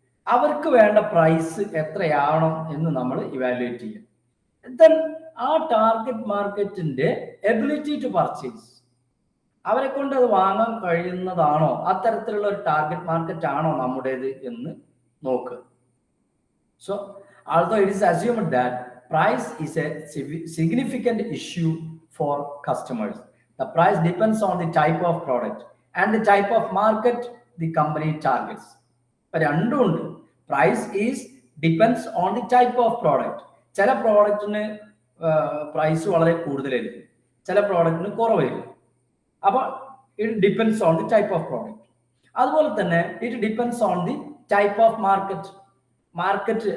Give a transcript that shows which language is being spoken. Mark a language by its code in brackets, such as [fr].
[ml] അവർക്ക് വേണ്ട പ്രൈസ് എത്രയാവണം എന്ന് നമ്മൾ ഇവാലുവേറ്റ് ചെയ്യും. ദെൻ ആ ടാർഗറ്റ് മാർക്കറ്റിന്റെ [en] ability to purchase, [ml] അവരെ കൊണ്ട് അത് വാങ്ങാൻ കഴിയുന്നതാണോ, അത്തരത്തിലുള്ള ഒരു ടാർഗറ്റ് മാർക്കറ്റ് ആണോ നമ്മുടേത് എന്ന് നോക്കുക. [en] So although it is assumed that price is a significant issue for customers, the price depends on the type of product and the type of market the company targets. [ml] രണ്ടും ഉണ്ട്. [en] Price is depends on the type of product. [ml] ചില പ്രോഡക്റ്റിന് price വളരെ കൂടുതലായിരിക്കും, ചില പ്രോഡക്റ്റിന് കുറവായിരിക്കും. [en] അപ്പോൾ it depends on the type of product. [ml] അതുപോലെ തന്നെ [en] It depends on the type of market.